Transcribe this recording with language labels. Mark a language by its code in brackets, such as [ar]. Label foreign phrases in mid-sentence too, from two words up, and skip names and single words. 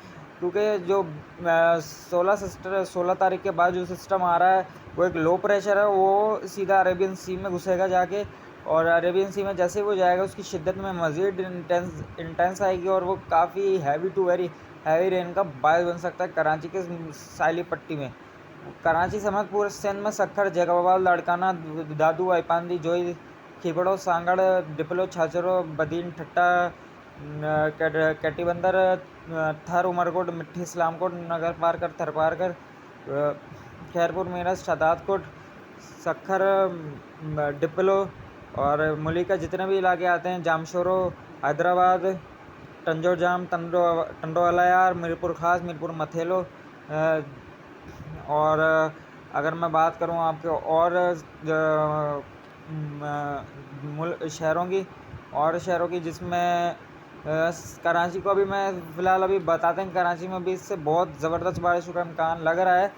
[ur] کیونکہ جو 16 تاریخ کے بعد جو سسٹم آ رہا ہے وہ ایک [en] low pressure [ur] ہے، وہ سیدھا [en] Arabian Sea [ur] میں گھسے گا جا کے. اور [en] Arabian Sea [ur] میں جیسے ہی وہ جائے گا اس کی شدت میں مزید انٹینس آئے گی اور وہ کافی [en] heavy to very heavy rain [ur] کا بائس بن سکتا ہے کراچی کے ساحلی پٹی میں. کراچی سمیت پورے سندھ میں سکھر، جیکب آباد، لاڑکانہ، دادو، آئی پانڈی، جوئی، کھیپڑو، سانگھڑ، ڈپلو، چھاچھرو، بدین، ٹھٹھہ، کیٹی بندر، تھر، عمرکوٹ، مٹی، اسلام کوٹ، نگر پار کر، تھر پار کر، خیرپور، میرج، شدادکوٹ، سکھر، ڈپلو اور مولی کا جتنے بھی علاقے آتے ہیں, जामशोरो, हैदराबाद, टंजोर जाम, टंडो अलायार, मीरपुर खास, मीरपुर मथेलो। اور اگر میں بات کروں آپ کے اور شہروں کی جس میں کراچی کو ابھی میں فی الحال ابھی بتاتے ہیں، کراچی میں بھی اس سے بہت زبردست بارشوں کا امکان لگ رہا ہے.